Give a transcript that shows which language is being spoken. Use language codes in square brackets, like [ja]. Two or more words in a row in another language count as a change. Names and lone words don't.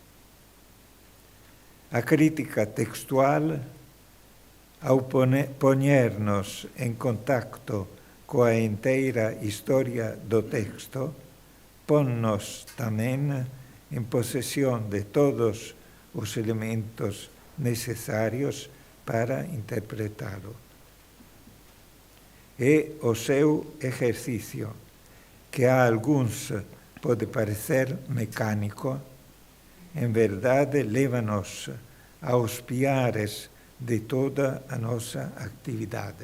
[gl] A crítica textual, ao poñernos en contacto coa inteira historia do texto, ponnos tamén en posesión de todos os elementos necesarios para interpretá-lo. [pt] É o seu exercício, que a alguns pode parecer mecânico, em verdade leva-nos aos piares de toda a nossa atividade.